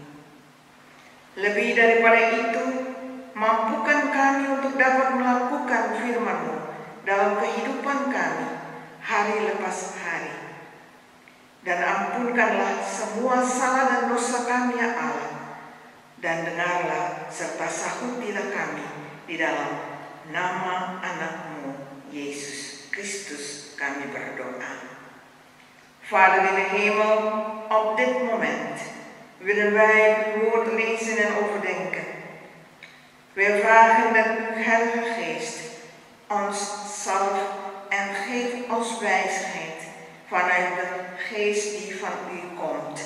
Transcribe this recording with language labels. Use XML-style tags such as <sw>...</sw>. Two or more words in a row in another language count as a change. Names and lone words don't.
<id>Lebih daripada itu, mampukan kami untuk dapat melakukan firman-Mu dalam kehidupan kami hari lepas hari. Dan ampunkanlah semua salah dan dosa kami ya Allah, dan dengarlah serta sahutilah kami di dalam nama anak-Mu Yesus Kristus kami berdoa.</id> <nl>Vader in de hemel, op dit moment willen wij uw woord lezen en overdenken. Wij vragen dat uw Heilige Geest ons zalft en geeft ons wijsheid vanuit de geest die van u komt.</nl>